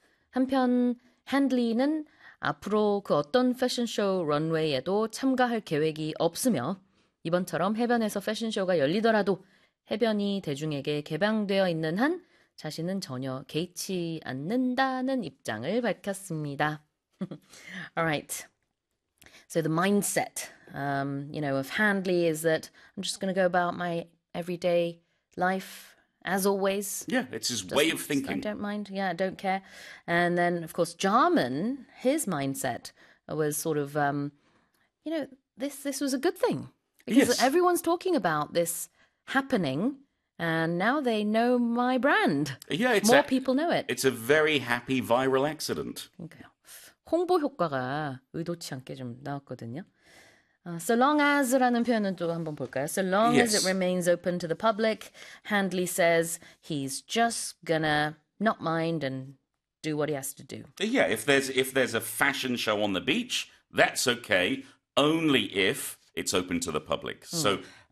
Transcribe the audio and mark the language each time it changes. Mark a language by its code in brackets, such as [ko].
[ko] 한편 핸들리는 앞으로 그 어떤 패션쇼 런웨이에도 참가할 계획이 없으며 이번처럼 해변에서 패션쇼가 열리더라도 해변이 대중에게 개방되어 있는 한 자신은 전혀 개의치 않는다는 입장을 밝혔습니다. [en] All right. So the mindset, you know, of Handley is that I'm just going to go about my everyday life as always. Yeah, it's his way of thinking. I don't mind. Yeah, I don't care. And then, of course, Jarman, his mindset was sort of, you know, this was a good thing. Because yes. everyone's talking about this happening, and now they know my brand. Yeah, it's more people know it. It's a very happy viral accident. [ko] 홍보 효과가 의도치 않게 좀 나왔거든요. So long as라는 표현은 또 한번 볼까요? So long [en] yes. as it remains open to the public, Handley says he's just gonna not mind and do what he has to do. Yeah, if there's a fashion show on the beach, that's okay, only if it's open to the public. Mm.